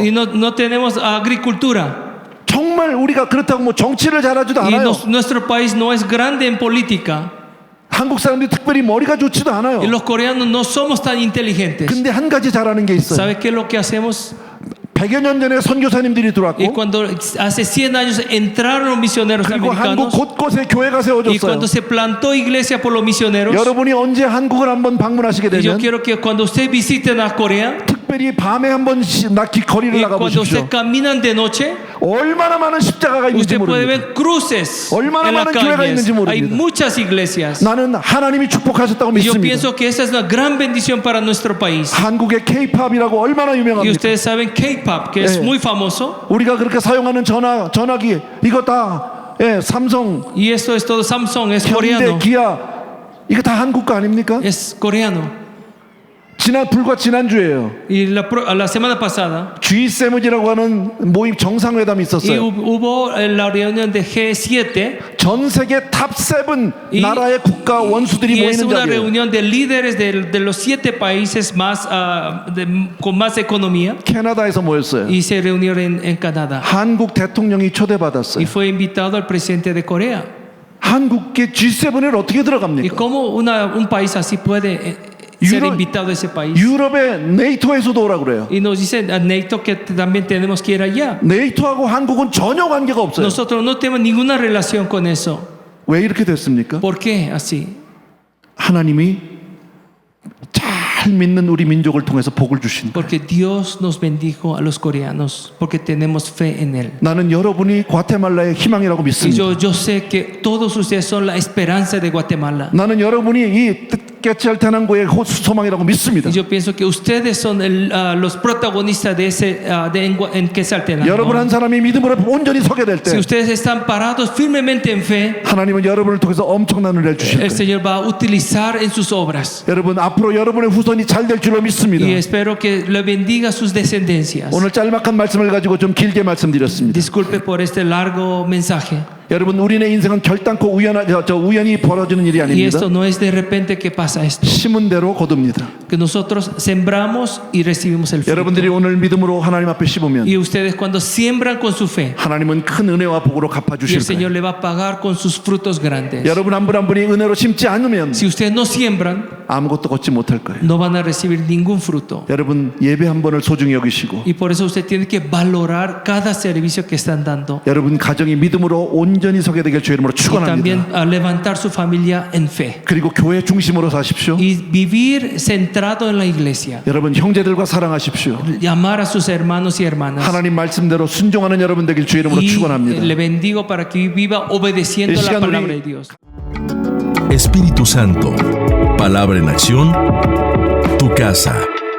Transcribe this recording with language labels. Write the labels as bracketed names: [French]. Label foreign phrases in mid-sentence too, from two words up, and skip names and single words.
[Spanish] Y no tenemos agricultura. [Korean] 정말 우리가 그렇다고 뭐 정치를 잘하지도 [Spanish] Y [Korean] 않아요. [Spanish] nuestro país no es grande en política. [Korean] 한국 사람들이 특별히 머리가 좋지도 않아요. [Spanish] Y los coreanos no somos tan inteligentes. [Korean] 근데 한 가지 잘하는 게 있어요. [Spanish] ¿Sabe qué es lo que hacemos? [Korean] 100여 년 전에 선교사님들이 [Spanish] Y [Korean] 들어왔고 [Spanish] cuando hace 100 años entraron los misioneros [Korean] 그리고 한국 [Spanish] americanos [Korean] 곳곳에 교회가 [Spanish] y [Korean] 세워졌어요. [Spanish] cuando se plantó iglesia por los misioneros, [Korean] 여러분이 언제 한국을 한번 방문하시게 [Spanish] y yo [Korean] 되면 [Spanish] quiero que cuando ustedes visiten a Corea [Korean] 특별히 밤에 한번 거리를 [Spanish] y [Korean] 나가 [Spanish] cuando [Korean] 보십시오. [Spanish] ustedes caminan de noche, [Korean] 얼마나 많은 십자가가 있는지 [Spanish] usted puede [Korean] 모릅니다. [Spanish] ver cruces [Korean] 얼마나 [Spanish] en las [Korean] 많은 교회가 [Spanish] calles. [Korean] 있는지 모릅니다. [Spanish] Hay muchas iglesias. [Korean] 나는 하나님이 축복하셨다고 [Spanish] Y yo [Korean] 믿습니다. [Spanish] pienso que esa es una gran bendición para nuestro país. [Korean] 한국의 K-팝이라고 얼마나 [Spanish] Y [Korean] 유명합니까? [Spanish] ustedes saben K-pop, que es Eh. muy famoso. [Korean] 우리가 그렇게 사용하는 전화기 이거 다 삼성, [Spanish] Y esto es todo Samsung, es [Korean] 현대, [Spanish] coreano. [Korean] 기아 이거 다 한국 거 아닙니까? [Spanish] Es coreano. [Korean] 불과 지난주에요. [Spanish] Y la semana pasada [Korean] G7이라고 하는 모임 정상회담이 [Spanish] y [Korean] 있었어요. [Spanish] hubo la reunión de G7 [Korean] 전 세계 탑7 [Spanish] y, [Korean] 나라의 국가 원수들이 [Spanish] y es [Korean] 모이는 [Spanish] una [Korean] 자리예요. [Spanish] reunión de líderes de los 7 países más con más economía [Korean] 캐나다에서 모였어요. [Spanish] y se reunieron en Canadá [Korean] 한국 대통령이 [Spanish] y [Korean] 초대받았어요. [Spanish] fue invitado el presidente de Corea. [Korean] 한국의 G7을 어떻게 [Spanish] ¿Y [Korean] 들어갑니까? [Spanish] cómo un país así puede ser invitado a ese país? [Korean] 유럽의 네이토에서도 오라 그래요. [Spanish] Y nos dicen a NATO que también tenemos que ir allá. [Korean] 네이토하고 한국은 전혀 관계가 없어요. [Spanish] Nosotros no tenemos ninguna relación con eso. [Korean] 왜 이렇게 됐습니까? [Spanish] ¿Por qué así? [Korean] 하나님이 잘 믿는 우리 민족을 통해서 복을 주신 거예요. [Spanish] Porque Dios nos bendijo a los coreanos porque tenemos fe en Él. [Korean] 나는 여러분이 과테말라의 희망이라고 [Spanish] Y [Korean] 믿습니다. [Spanish] yo sé que todos ustedes son la esperanza de Guatemala. [Korean] 나는 여러분이 이 깨치알테난고의 소망이라고 믿습니다. [Spanish] Y yo pienso que ustedes son los protagonistas de ese en Quetzaltenango. [Korean] 여러분 한 사람이 믿음으로 온전히 서게 될 때 [Spanish] Si ustedes están parados firmemente en fe, [Korean] 하나님은 여러분을 통해서 엄청난 은혜를 주실 [Spanish] el [Korean] 거예요. [Spanish] Señor va a utilizar en sus obras. [Korean] 여러분 앞으로 여러분의 후손이 잘 될 줄로 믿습니다. [Spanish] Y espero que le bendiga sus descendencias. [Korean] 오늘 짤막한 말씀을 가지고 좀 길게 말씀드렸습니다. [Spanish] Disculpe por este largo mensaje. [Korean] 여러분 우리의 인생은 결단코 우연히 벌어지는 일이 [Spanish] Y [Korean] 아닙니다. [Spanish] esto no es de repente que pasa esto. [Korean] 심은 대로 거둡니다. [Spanish] Que nosotros sembramos y recibimos el fruto. [Korean] 여러분들이 오늘 믿음으로 하나님 앞에 심으면 [Spanish] Y ustedes cuando siembran con su fe, [Korean] 하나님은 큰 은혜와 복으로 [Spanish] y el [Korean] 갚아주실 [Spanish] Señor [Korean] 거예요. [Spanish] le va a pagar con sus frutos grandes. [Korean] 여러분 한 분 한 분이 은혜로 심지 않으면 [Spanish] Si ustedes no siembran, [Korean] 아무것도 걷지 못할 거예요. [Spanish] no van a recibir ningún fruto. [Korean] 여러분 예배 한 번을 소중히 여기시고 [Spanish] Y por eso usted tiene que valorar cada servicio que están dando. [Korean] 여러분 가정이 믿음으로 온전히 서게 되길 주의 이름으로 [Spanish] Y también [Korean] 축원합니다. [Spanish] a levantar su familia en fe. [Korean] 그리고 교회 중심으로 사십시오. [Spanish] Y vivir centrado en la iglesia. [Korean] 여러분 형제들과 사랑하십시오. [Spanish] Llamar a sus hermanos y hermanas. [Korean] 하나님 말씀대로 순종하는 여러분 되길 주의 이름으로 [Spanish] Y [Korean] 축원합니다. [Spanish] le bendigo para que viva obedeciendo la palabra de Dios. Espíritu Santo, palabra en acción, tu casa.